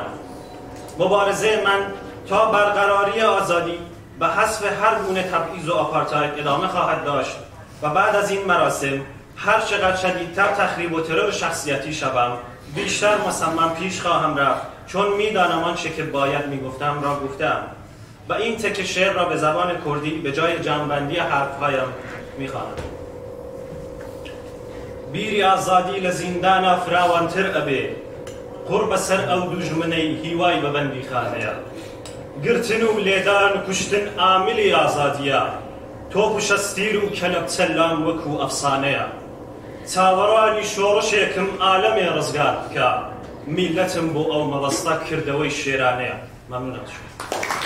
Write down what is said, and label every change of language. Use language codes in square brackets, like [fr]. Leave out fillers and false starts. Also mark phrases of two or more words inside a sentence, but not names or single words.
[fa] مبارزه من تا برقراری آزادی و حذف هر گونه تبعیض و آپارتاید ادامه خواهد داشت و بعد از این مراسم هر چقدر شدیدتر تخریب و ترور شخصیتی شوم بیشتر مصمم پیش خواهم رفت، چون میدانم آنچه که باید میگفتم را گفتم و این تکه شعر را به زبان کردی به جای جمع‌بندی حرفهایم میخوانم. [ku] بیری آزادی لزیندانا فراوانتر ابی قرب سر او دژمنی هیوای ببندی خانه گرتن و لیدان و کشتن عاملی آزادیه توپ و شستیر و کلب سلام وکو افسانه [ckb] چاوەڕانی شۆڕشێکم عالەمێ ڕزگار بکە میلەتم بۆ ئەو مەبەستە کردەوەی شێرانەیە. مەمنونم.